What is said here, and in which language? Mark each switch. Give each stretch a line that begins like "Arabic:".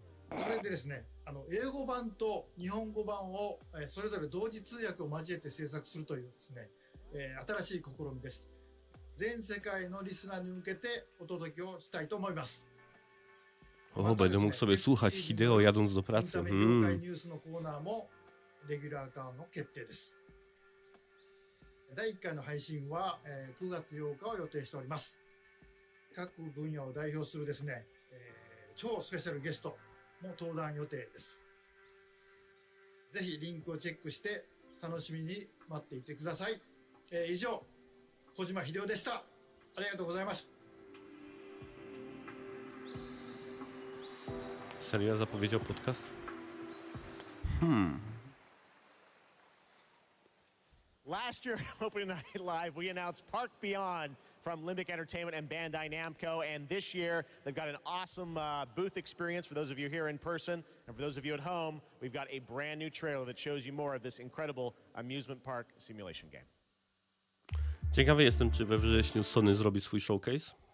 Japanese: それでですね、英語版と日本語版をそれぞれ同時通訳を交えて制作するというですね、新しい試みです。全世界のリスナーに向けてお届けをしたいと思います。
Polish: O, będę mógł sobie słuchać Hideo jadąc do pracy.
Japanese: インタメ業界ニュースのコーナーもレギュラー化の決定です。第1回の配信は9月8日を予定しております。各分野を代表するですね、超スペシャルゲストも登壇予定です。ぜひリンクをチェックして楽しみに待っていてください。以上、小島秀夫でした。ありがとうございます。
Polish: Seria zapowiedział podcast?
English: Last year, opening night live, we announced Park Beyond from Limbic Entertainment and Bandai Namco, and this year they've got an awesome booth experience for those of you here in person, and for those of you at home, we've got a brand new trailer that shows you more of this incredible amusement park simulation game.
Polish: Ciekawy jestem, czy we wrześniu Sony zrobi swój showcase.